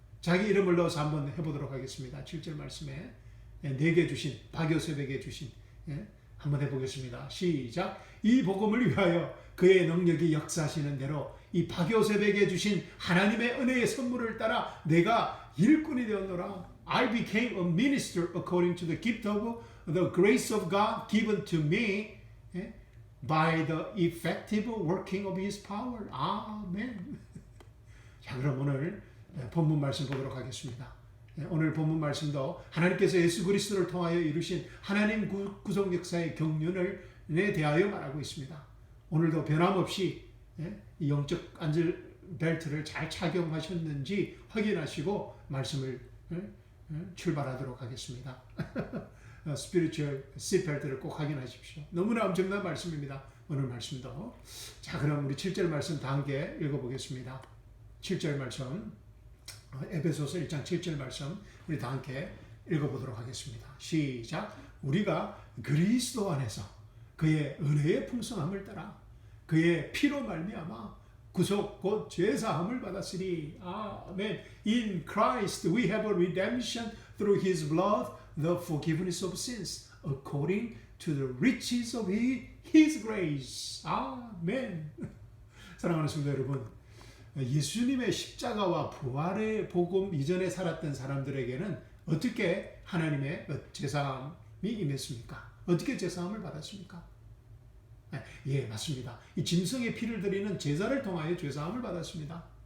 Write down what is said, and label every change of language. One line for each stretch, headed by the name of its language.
Korean: 자기 이름을 넣어서 한번 해보도록 하겠습니다. 7절 말씀에 내게 주신, 박요셉에게 주신, 한번 해보겠습니다. 시작. 이 복음을 위하여 그의 능력이 역사하시는 대로 이 박요셉에게 주신 하나님의 은혜의 선물을 따라 내가 일꾼이 되었노라.
English: I became a minister according to the gift of the grace of God given to me by the effective working of His power.
Korean: 아멘. 자, 그럼 오늘 본문 말씀 보도록 하겠습니다. 오늘 본문 말씀도 하나님께서 예수 그리스도를 통하여 이루신 하나님 구속 역사의 경륜에 대하여 말하고 있습니다. 오늘도 변함없이 이 영적 안전 벨트를 잘 착용하셨는지 확인하시고 말씀을 출발하도록 하겠습니다.
English: 스피리추얼 시트벨트를
Korean: 꼭 확인하십시오. 너무나 엄청난 말씀입니다. 오늘 말씀도. 자, 그럼 우리 7절 말씀 다 함께 읽어보겠습니다. 7절 말씀, 에베소서 1장 7절 말씀 우리 다 함께 읽어보도록 하겠습니다. 시작. 우리가 그리스도 안에서 그의 은혜의 풍성함을 따라 그의 피로 말미암아 구속 곧 죄사함을 받았으니. 아멘.
English: In Christ we have a redemption through His blood, the forgiveness of sins, according to the riches of His grace.
Korean: 아멘. 사랑하는 성도 여러분, 예수님의 십자가와 부활의 복음 이전에 살았던 사람들에게는 어떻게 하나님의 제사함이 임했습니까? 어떻게 제사함을 받았습니까? 예, 맞습니다. 이 짐승의 피를 드리는 제사를 통하여 제사함을 받았습니다.